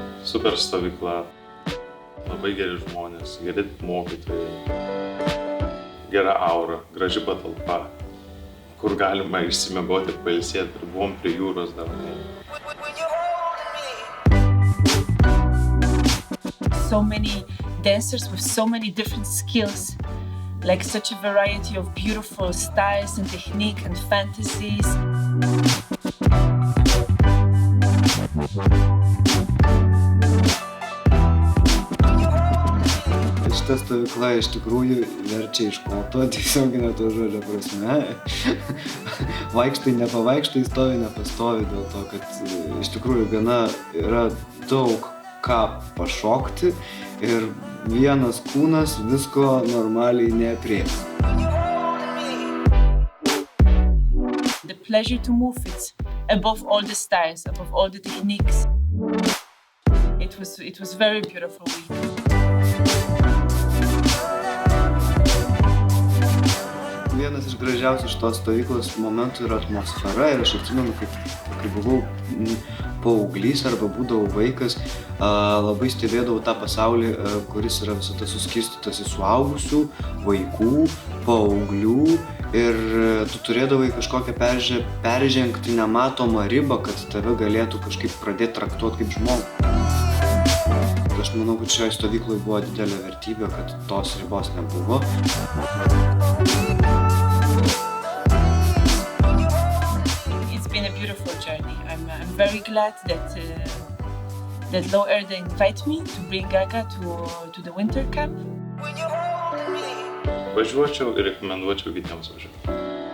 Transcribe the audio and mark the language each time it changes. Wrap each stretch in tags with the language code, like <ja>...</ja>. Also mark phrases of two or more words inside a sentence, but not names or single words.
<lt>super stovykla, labai geri žmonės, geri mokytojai, gera aura, graži patalpa, kur galima išsimiegoti, pailsėti ir buvom prie jūros dar.</lt> <en>So many dancers with so many different skills, like such a variety of beautiful styles and technique and fantasies.</en> <lt>Šita stovykla iš tikrųjų verčia iškvoto, tiesioginė to žodžio prasme. Vaikštai, nepavaikštai, stovi, nepastovi dėl to, kad iš tikrųjų gana yra daug ką pašokti ir vienas kūnas visko normaliai neaprėps.</lt> <en>The pleasure to move it above all the styles, above all the techniques. It was very beautiful week.</en> <lt>Vienas iš gražiausių šitos stovyklos momentų yra atmosfera ir aš atsimenu, kai buvau paauglys arba būdavau vaikas, labai stebėdavau tą pasaulį, kuris yra visada suskirstytas į suaugusių, vaikų, paauglių ir tu turėdavai kažkokią peržengti nematomą ribą, kad tave galėtų kažkaip pradėti traktuoti kaip žmogų. Aš manau, kad šioje stovykloje buvo didelė vertybė, kad tos ribos nebuvo.</lt> <en>It's been a beautiful journey. I'm very glad that Low Erde invite me to bring Gaga to the winter camp.</en> <lt>Važiuočiau ir rekomenduočiau kitiems važiuoti.</lt>